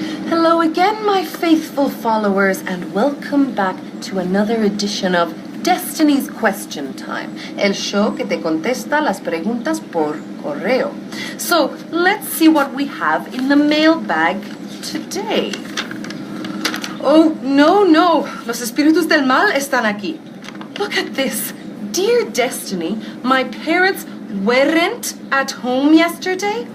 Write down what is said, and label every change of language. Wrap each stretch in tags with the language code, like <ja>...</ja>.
<en>Hello again, my faithful followers, and welcome back to another edition of Destiny's Question Time,</en> <es>el show que te contesta las preguntas por correo.</es> <en>So, let's see what we have in the mailbag today.</en> <es>Oh, no, los espíritus del mal están aquí.</es> <en>Look at this. Dear Destiny, my parents weren't at home yesterday.</en>